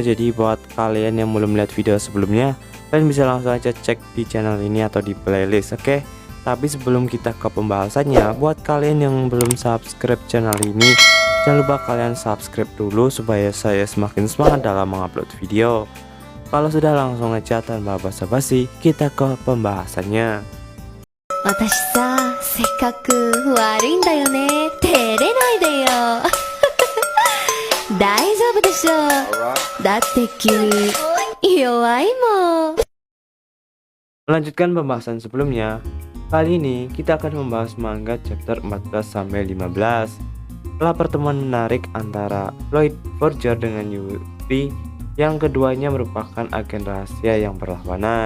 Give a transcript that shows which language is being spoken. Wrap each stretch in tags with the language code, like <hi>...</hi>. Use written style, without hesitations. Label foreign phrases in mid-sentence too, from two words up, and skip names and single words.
<id>Jadi buat kalian yang belum lihat video sebelumnya, kalian bisa langsung aja cek di channel ini atau di playlist, oke? Tapi sebelum kita ke pembahasannya, buat kalian yang belum subscribe channel ini, jangan lupa kalian subscribe dulu supaya saya semakin semangat dalam mengupload video. Kalau sudah, langsung aja tanpa basa-basi kita ke pembahasannya.</id> <ja>私さ、性格悪いんだよね。照れないでよ。大丈夫でしょ。だって君、弱いもん。</ja> <id>Melanjutkan pembahasan sebelumnya, kali ini kita akan membahas manga chapter 14 sampai 15. Setelah pertemuan menarik antara Lloyd Forger dengan Yuri, yang keduanya merupakan agen rahasia yang berlawanan.</id>